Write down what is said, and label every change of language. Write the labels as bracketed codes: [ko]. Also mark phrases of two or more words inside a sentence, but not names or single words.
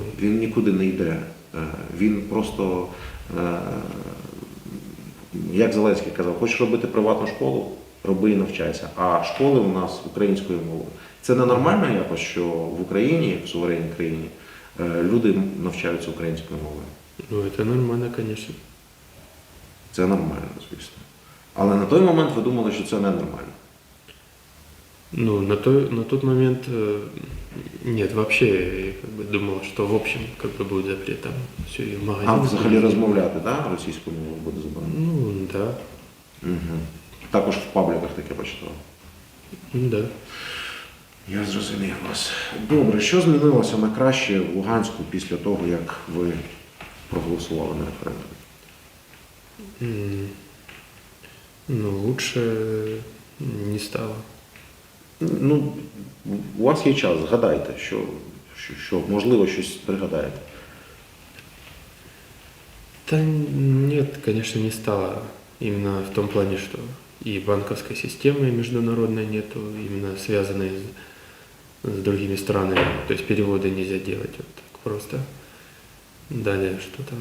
[uk] Він нікуди не йде. Він просто, як Зеленський казав, хочеш робити приватну школу, роби і навчайся. А школи у нас українською мовою. Це ненормально якось, що в Україні, в суверенній країні, люди навчаються українською мовою. [ru] Ну, это нормально, конечно. [uk] Це нормально, звісно. Але на той момент ви думали, що це ненормально. [ru] Ну, на тот момент нет, вообще я как бы думал, что в общем как бы будет запрет там все и в [uk] А [ru] магазинах. [uk] взагалі розмовляти, да, російською мовою буде заборонено? [ru] Ну, да. Угу. [uk] Також в пабліках таке почитав. [ru] Ну, да. [uk] Я зрозумів вас. Добре, що змінилося на краще в Луганську після того, як ви проголосували на референдумі? [ru] Ну, лучше не стало. [uk] Ну, у вас є час, згадайте, що можливо щось пригадаєте. [ru] Да нет, конечно, не стало. Именно в том плане, что и банковской системы международной нету, именно связанной с другими странами. То есть переводы нельзя делать вот так просто. Далее, что там?